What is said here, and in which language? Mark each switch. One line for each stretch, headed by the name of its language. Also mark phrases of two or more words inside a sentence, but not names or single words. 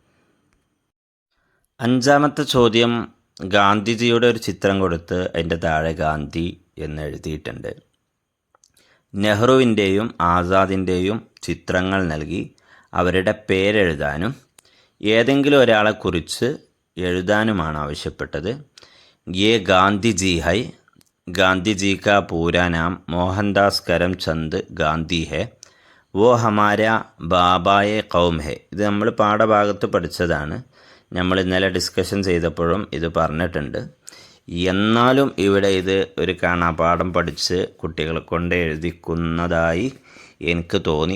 Malayalam: 5ാമത്തെ ചോദ്യം ഗാന്ധിജിയുടെ ഒരു ചിത്രം കൊടുത്ത് അതിൻ്റെ താഴെ ഗാന്ധി എന്ന് എഴുതിയിട്ടുണ്ട്. നെഹ്റുവിൻ്റെയും ആസാദിൻ്റെയും ചിത്രങ്ങൾ നൽകി അവരുടെ പേരെഴുതാനും ഏതെങ്കിലും ഒരാളെക്കുറിച്ച് എഴുതാനുമാണ് ആവശ്യപ്പെട്ടത്.
Hindi: ये गांधी जी है, गांधी जी का पूरा नाम मोहनदास करमचंद गांधी है. वो हमारा बाबा-ए-कौम है.
Malayalam: ഇത് നമ്മൾ പാഠഭാഗത്ത് പഠിച്ചതാണ്. നമ്മൾ ഇന്നലെ ഡിസ്കഷൻ ചെയ്തപ്പോഴും ഇത് പറഞ്ഞിട്ടുണ്ട്. എന്നാലും ഇവിടെ ഇത് ഒരു കാണാപാഠം പഠിച്ച് കുട്ടികളെ കൊണ്ട് എഴുതിക്കുന്നതായി എനിക്ക് തോന്നി.